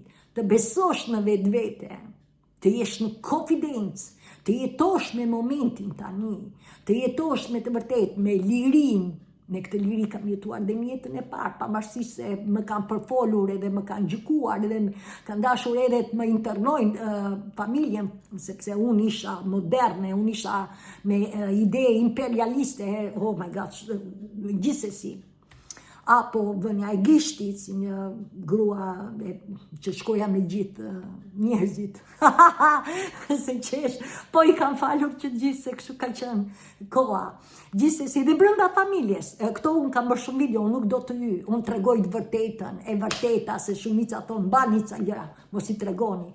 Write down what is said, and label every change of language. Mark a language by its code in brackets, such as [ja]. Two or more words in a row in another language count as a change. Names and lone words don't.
[sq] Të besosh në vetvete, të jesh në konfidencë, të jetosh me momentin tani, të jetosh me të vërtet me lirin. Me këtë liri kam jetuar dhe në jetën e parë, pavarësisht se më kanë përfolur edhe më kanë gjykuar edhe kanë dashur edhe të më internojnë familjen, sepse unë isha moderne, unë isha me ide imperialiste, [en] oh my god, [sq] gjithsesi. Apo vënja e gishtit, si një grua që shkoja me gjithë njerëzit. Se qesh, po i kam falur që gjithë se kështu ka qenë koha. Gjithsesi, dhe brenda familjes, këto unë kam bërë shumë video, unë nuk do të unë tregoj të vërtetën, e vërteta, se shumica thonë, mbani ca gjëra, mos i tregoni.